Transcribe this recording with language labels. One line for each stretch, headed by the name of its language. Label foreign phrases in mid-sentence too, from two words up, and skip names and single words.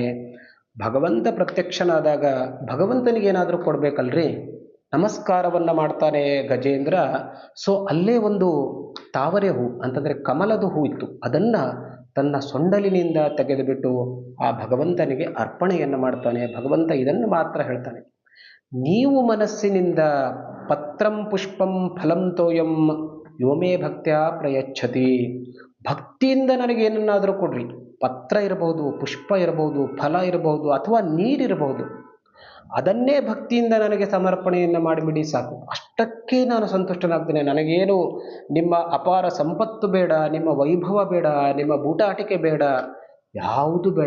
Kannada: ಭಗವಂತ ಪ್ರತ್ಯಕ್ಷನಾದಾಗ ಭಗವಂತನಿಗೆ ಏನಾದರೂ ಕೊಡಬೇಕಲ್ರಿ, ನಮಸ್ಕಾರವನ್ನು ಮಾಡ್ತಾನೆ ಗಜೇಂದ್ರ. ಸೊ ಅಲ್ಲೇ ಒಂದು ತಾವರೆ ಹೂ ಅಂತಂದರೆ ಕಮಲದ ಹೂ ಇತ್ತು, ಅದನ್ನು ತನ್ನ ಸೊಂಡಲಿನಿಂದ ತೆಗೆದುಬಿಟ್ಟು ಆ ಭಗವಂತನಿಗೆ ಅರ್ಪಣೆಯನ್ನು ಮಾಡ್ತಾನೆ. ಭಗವಂತ ಇದನ್ನು ಮಾತ್ರ ಹೇಳ್ತಾನೆ, ನೀವು ಮನಸ್ಸಿನಿಂದ
Sanskrit: ಪತ್ರಂ ಪುಷ್ಪಂ ಫಲಂ ತೋಯಂ ಯೋಮೇ ಭಕ್ತ್ಯ ಪ್ರಯಚ್ಛತಿ.
Kannada: ಭಕ್ತಿಯಿಂದ ನನಗೇನನ್ನಾದರೂ ಕೊಡ್ರಿ, ಪತ್ರ ಇರಬಹುದು, ಪುಷ್ಪ ಇರಬಹುದು, ಫಲ ಇರಬಹುದು, ಅಥವಾ ನೀರಿರಬಹುದು, ಅದನ್ನೇ ಭಕ್ತಿಯಿಂದ ನನಗೆ ಸಮರ್ಪಣೆಯನ್ನು ಮಾಡಿಬಿಡಿ ಸಾಕು, ಅಷ್ಟಕ್ಕೆ ನಾನು ಸಂತುಷ್ಟನಾಗ್ತೇನೆ. ನನಗೇನು ನಿಮ್ಮ ಅಪಾರ ಸಂಪತ್ತು ಬೇಡ, ನಿಮ್ಮ ವೈಭವ ಬೇಡ, ನಿಮ್ಮ ಬೂಟಾಟಿಕೆ ಬೇಡ, ಯಾವುದು ಬೇಡ.